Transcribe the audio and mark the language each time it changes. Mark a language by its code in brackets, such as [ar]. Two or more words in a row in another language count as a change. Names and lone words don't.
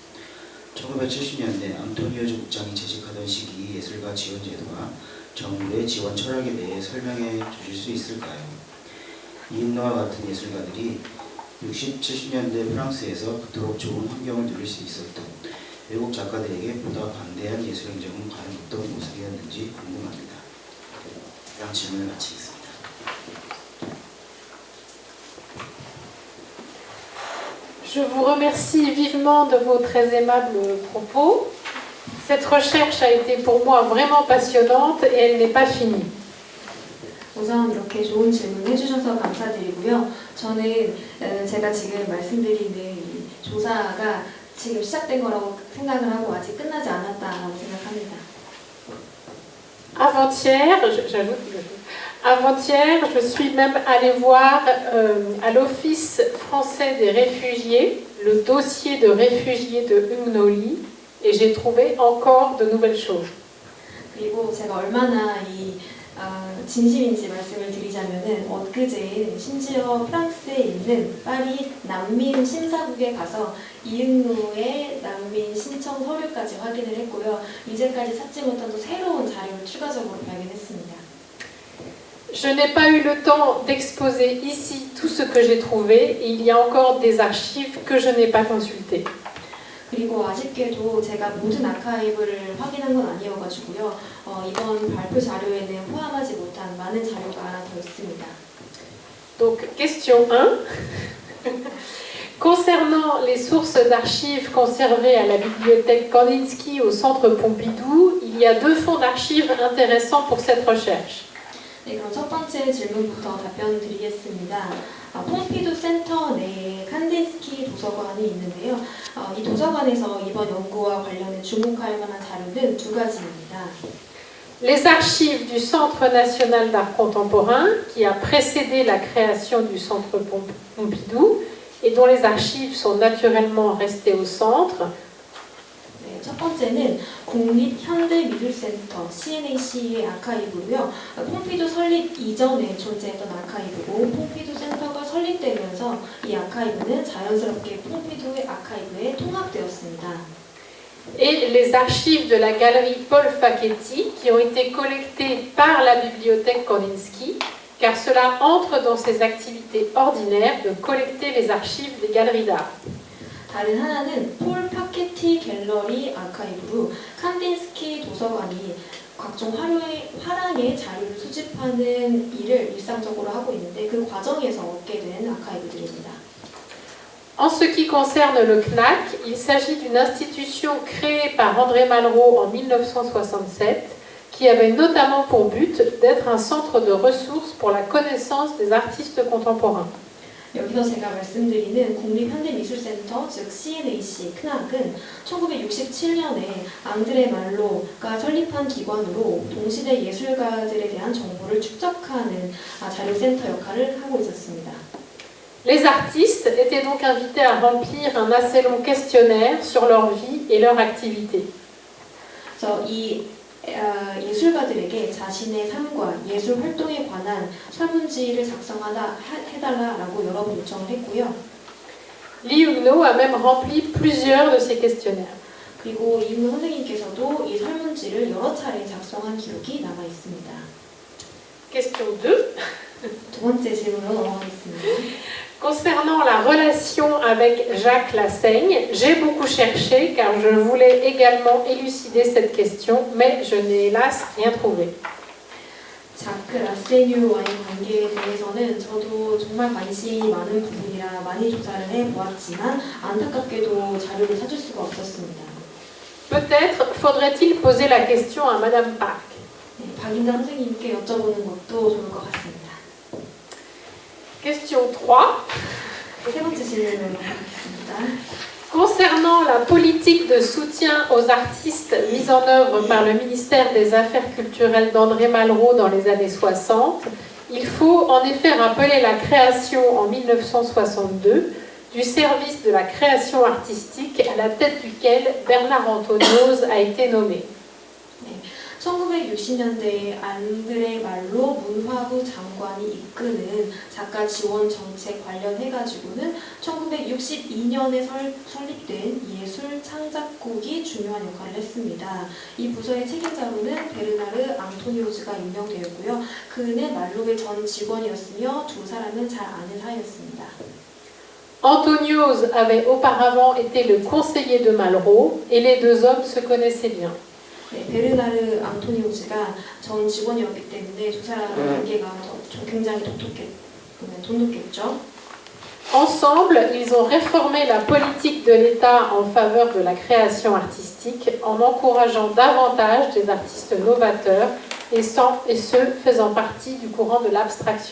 [ko] 1970년대 앙토니오즈 국장이 재직하던 시기 예술가 지원 제도와 정부의 지원 철학에 대해 설명해 주실 수 있을까요? 이응노와 같은 예술가들이 60, 70년대 프랑스에서 그토록 좋은 환경을 누릴 수 있었던 외국 작가들에게 보다 반대한 예술행정은 과연 어떤 모습이었는지 궁금합니다. 이런 질문을 마치겠습니다. [fr] Je vous remercie vivement de vos très aimables propos. Cette recherche a été pour moi vraiment passionnante et elle n'est pas finie. [ko] 우선 이렇게 좋은 질문 해주셔서 감사드리고요. 저는 제가 지금 말씀드리는 이 조사가 지금 시작된 거라고 생각을 하고 아직 끝나지 않았다라고 생각합니다. [fr] Avant-hier, je suis même allée voir à l'Office français des réfugiés le dossier de réfugiés de Hugues Nolly et j'ai trouvé encore de nouvelles choses. [ko] 그리고 제가 얼마나 진심인지 말씀을 드리자면은 엊그제 심지어 프랑스에 있는 파리 난민 심사국에 가서 이응노의 난민 신청 서류까지 확인을 했고요. 이제까지 찾지 못한 또 새로운 자료를 추가적으로 발견했습니다. [fr] Je n'ai pas eu le temps d'exposer ici tout ce que j'ai trouvé et il y a encore des archives que je n'ai pas consultées. [ko] 그리고 아쉽게도 제가 모든 아카이브를 확인한 건 아니어가지고요. 이번 발표 자료에는 포함하지 못한 많은 자료가 하나 더 있습니다. [fr] Donc, question 1. Concernant les sources d'archives conservées à la bibliothèque Kandinsky au centre Pompidou, il y a 2 fonds d'archives intéressants pour cette recherche. [ko] 네, 그럼 첫 번째 질문부터 답변 드리겠습니다. 폼피두 센터 내에 칸딘스키 도서관이 있는데요. 이 도서관에서 이번 연구와 관련해 주목할 만한 자료는 2가지입니다. [fr] Les archives du Centre national d'art contemporain, qui a précédé la création du Centre Pompidou, et dont les archives sont naturellement restées au centre. [ko] 네, 첫 번째는 국립현대미술센터 CNAC의 아카이브고요. 폼피두 설립 이전에 존재했던 아카이브고 폼피두 센터가 설립되면서 이 아카이브는 자연스럽게 폼피두의 아카이브에 통합되었습니다. [fr] Et les archives de la galerie Paul Facchetti, qui ont été collectées par la bibliothèque Kandinsky, car cela entre dans ses activités ordinaires de collecter les archives des galeries d'art. [ko] 다른 하나는 폴 파케티 갤러리 아카이브로 칸딘스키 도서관이 각종 화랑의 자료를 수집하는 일을 일상적으로 하고 있는데 그 과정에서 얻게 된 아카이브들입니다. [fr] En ce qui concerne le CNAC, il s'agit d'une institution créée par André Malraux en 1967 qui avait notamment pour but d'être un centre de ressources pour la connaissance des artistes contemporains. [ko] 여기서 제가 말씀드리는 국립현대미술센터, 즉 CNAC, CNAC은 1967년에 앙드레 말로가 설립한 기관으로 동시대 예술가들에 대한 정보를 축적하는 자료센터 역할을 하고 있었습니다. [fr] Les artistes étaient donc invités à remplir un assez long questionnaire sur leur vie et leur activité. [ko] 그래서 이 예술가들에게 자신의 삶과 예술 활동에 관한 설문지를 해달라라고 여러 번 요청을 했고요. [fr] Li Hugno a même rempli plusieurs de ces questionnaires. [ko] 그리고 이응노 선생님께서도 이 설문지를 여러 차례 작성한 기록이 남아 있습니다. [fr] Question 2. [ko] 두 번째 질문으로 넘어가겠습니다. [fr] Concernant la relation avec Jacques Lassaigne, j'ai beaucoup cherché car je voulais également élucider cette question, mais je n'ai hélas rien trouvé. [ko] 자크 라세뉴와의 관계에 대해서는 저도 정말 관심이 많은 부분이라 많이 조사를 해보았지만 안타깝게도 자료를 찾을 수가 없었습니다. [fr] Peut-être faudrait-il poser la question à Madame Park. [ko] 네, 박인자 선생님께 여쭤보는 것도 좋을 것 같습니다. [fr] Question 3. [ko] 세 번째 질문으로 가겠습니다. [fr] Concernant la politique de soutien aux artistes mise en œuvre par le ministère des Affaires culturelles d'André Malraux dans les années 60, il faut en effet rappeler la création en 1962 du service de la création artistique à la tête duquel Bernard Anthonioz a été nommé. [ko] 1960년대에 안드레 말로 문화부 장관이 이끄는 작가 지원 정책 관련해가지고는 1962년에 설립된 예술 창작국이 중요한 역할을 했습니다. 이 부서의 책임자로는 베르나르 앙토니오즈가 임명되었고요. 그는 말로의 전 직원이었으며 두 사람은 잘 아는 사이였습니다. [fr] Anthonioz avait auparavant été le conseiller de Malraux et les 2 hommes se connaissaient bien. [ko] 네, 베르나르 앙토니오즈가 전 직원이었기 때문에 두 사람의 관계가 굉장히 돈독했죠. [fr] Ensemble, ils ont réformé la politique de l'État en faveur de la création artistique en encourageant davantage des artistes novateurs et ceux faisant partie du courant de l'abstraction.